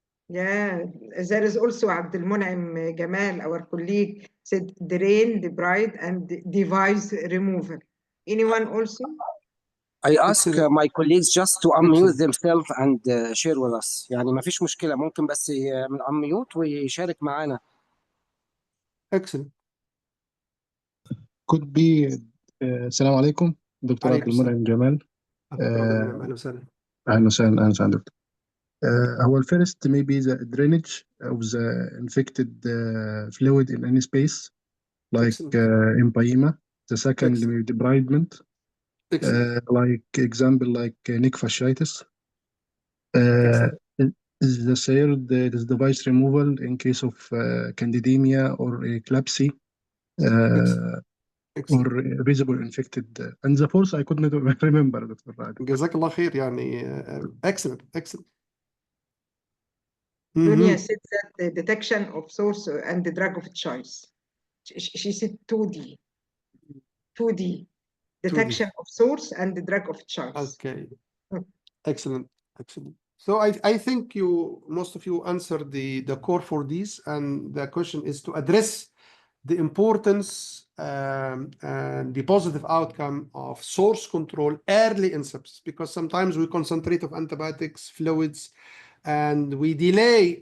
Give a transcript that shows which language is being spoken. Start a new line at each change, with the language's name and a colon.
English: Yeah, there is also Abdul Munaim Gamal, our colleague, said drain, debride, and device removal. Anyone also? I ask my colleagues just to unmute themselves and share with us.
Arabic: يعني ما فيش مشكلة، ممكن بس من unmute ويشارك معانا.
English: Excellent. could be
Arabic: السلام عليكم دكتور عبد المنعم جمال. أهلا وسهلا. أهلا وسهلا. أهلا وسهلا دكتور.
English: هو الفيرست maybe the drainage of the infected fluid in any space like empyema. The second debridement, like example like neck fasciitis. The third is device removal in case of candidemia or eclampsia. or visible infected, and the fourth I could not remember, Dr. Radi.
Arabic: جزاك الله خير يعني
English: excellent. Dunya said that the detection of source and the drug of choice. She said 2D detection of source and the drug of choice. Okay. Excellent. So I think most of you answered the core for these, and the question is to address the importance and the positive outcome of source control early in sepsis, because sometimes we concentrate on antibiotics, fluids, and we delay.